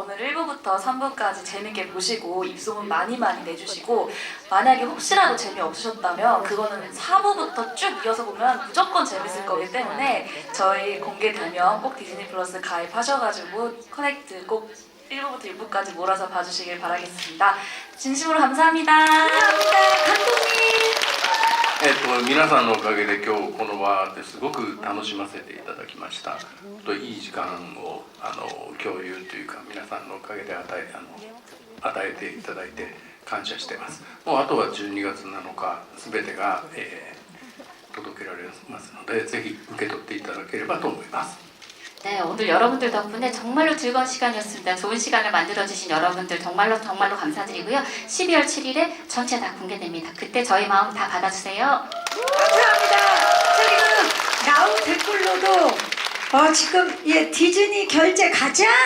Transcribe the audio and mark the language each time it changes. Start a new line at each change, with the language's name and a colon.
Korean: 오늘 1부부터 3부까지 재밌게 보시고 입소문 많이 내주시고 만약에 혹시라도 재미없으셨다면 그거는 4부부터 쭉 이어서 보면 무조건 재밌을 거기 때문에 저희 공개되면 꼭 디즈니 플러스 가입하셔가지고 커넥트 꼭 1부부터 6부까지 몰아서 봐주시길 바라겠습니다. 진심으로 감사합니다. 감사합니다. 감독님.
Japanese: 皆さんのおかげで今日この場ですごく楽しませていただきました。いい時間を共有というか皆さんのおかげで与えていただいて感謝しています。もうあとは12月7日すべてが、届けられますのでぜひ受け取っていただければと思います。
Korean: 네, 오늘 여러분들 덕분에 정말로 즐거운 시간이었습니다. 좋은 시간을 만들어주신 여러분들 정말로 감사드리고요. 12월 7일에 전체 다 공개됩니다. 그때 저희 마음 다 받아주세요. 감사합니다. 자, 그리고 나온 댓글로도 지금 디즈니 결제 가자!